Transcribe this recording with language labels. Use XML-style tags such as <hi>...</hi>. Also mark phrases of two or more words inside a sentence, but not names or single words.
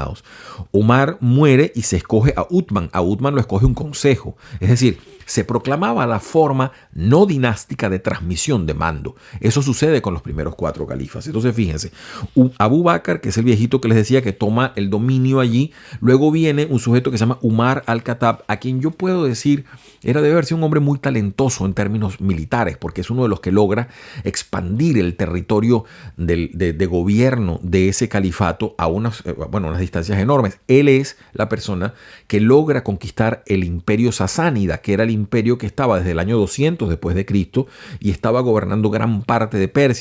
<es>Umar muere y se escoge a Uthman lo escoge un consejo, es decir, se proclamaba la forma no dinástica de transmisión de mando. Eso sucede con los primeros 4 califas. Entonces fíjense, Abu Bakr, que es el viejito que les decía que toma el dominio allí, luego viene un sujeto que se llama Umar al-Khattab, a quien yo puedo decir debe haber sido un hombre muy talentoso en términos militares, porque es uno de los que logra expandir el territorio de gobierno de ese califato a unas distancias enormes. Él es la persona que logra conquistar el imperio sasánida, que era el imperio que estaba desde el año 200 después de Cristo y estaba gobernando gran parte de Persia.</es>